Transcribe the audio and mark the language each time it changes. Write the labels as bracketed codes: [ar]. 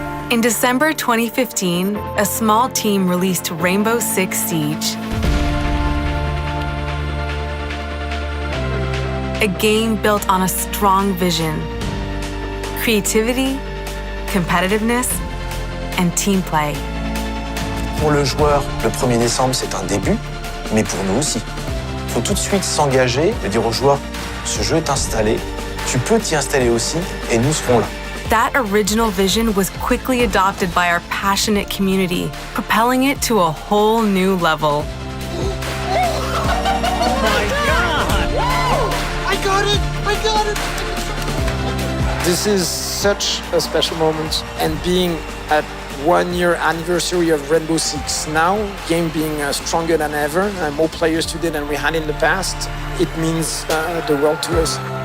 [en] In December 2015, a small team released Rainbow Six Siege. A game built on a strong vision, creativity, competitiveness, and team play. [fr] Pour le joueur, le 1er décembre, c'est un début, mais pour nous aussi. Il faut tout de suite s'engager et dire aux joueurs, ce jeu est installé, tu peux t'y installer aussi, et nous serons là. [en] That original vision was quickly adopted by our passionate community, propelling it to a whole new level. I got it! This is such a special moment, and being at 1 year anniversary of Rainbow Six now, game being stronger than ever, more players today than we had in the past, it means the world to us.